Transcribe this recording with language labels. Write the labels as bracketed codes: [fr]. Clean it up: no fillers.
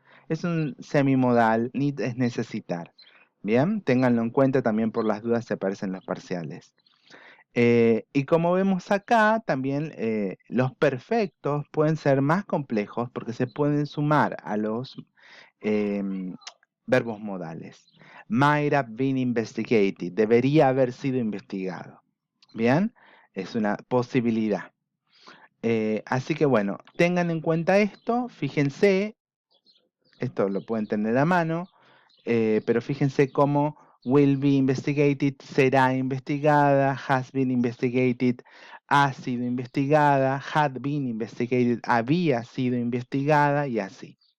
[es] Es un semimodal, need es necesitar. Bien, ténganlo en cuenta también por las dudas se aparecen los parciales. Y como vemos acá, también los perfectos pueden ser más complejos porque se pueden sumar a los verbos modales. [en] Might have been investigated. [es] Debería haber sido investigado. Bien, es una posibilidad. Así que bueno, tengan en cuenta esto, fíjense, esto lo pueden tener a mano, pero fíjense cómo [en] will be investigated, [es] será investigada, [en] has been investigated, [es] ha sido investigada, [en] had been investigated, [es] había sido investigada y así.